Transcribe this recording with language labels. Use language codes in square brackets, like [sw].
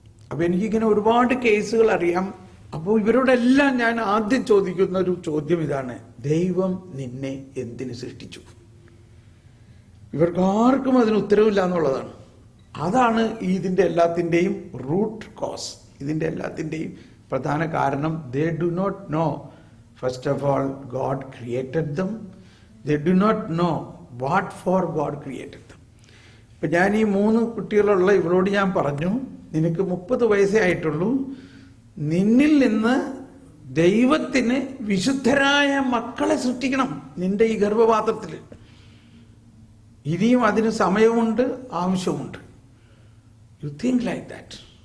[ml] അപ്പൊ എനിക്കിങ്ങനെ ഒരുപാട് കേസുകൾ അറിയാം. അപ്പോൾ ഇവരോടെല്ലാം ഞാൻ ആദ്യം ചോദിക്കുന്ന ഒരു ചോദ്യം ഇതാണ്: ദൈവം നിന്നെ എന്തിനു സൃഷ്ടിച്ചു? ഇവർക്കാർക്കും അതിന് ഉത്തരവില്ല എന്നുള്ളതാണ്. അതാണ് ഇതിന്റെ എല്ലാത്തിൻ്റെയും റൂട്ട് കോസ്. ഇതിന്റെ എല്ലാത്തിൻ്റെയും പ്രധാന കാരണം [en] they do not know first of all God created them. They do not know what for God created them. [ml] ഇപ്പൊ ഞാൻ ഈ 3 കുട്ടികളുള്ള ഇവരോട് ഞാൻ പറഞ്ഞു, നിനക്ക് 30 വയസ്സേ ആയിട്ടുള്ളൂ, നിന്നിൽ നിന്ന് ദൈവത്തിന് വിശുദ്ധരായ മക്കളെ സൃഷ്ടിക്കണം നിന്റെ ഈ ഗർഭപാത്രത്തിൽ. ഇനിയും അതിന് സമയമുണ്ട്, ആവശ്യമുണ്ട്. [en] You think like that.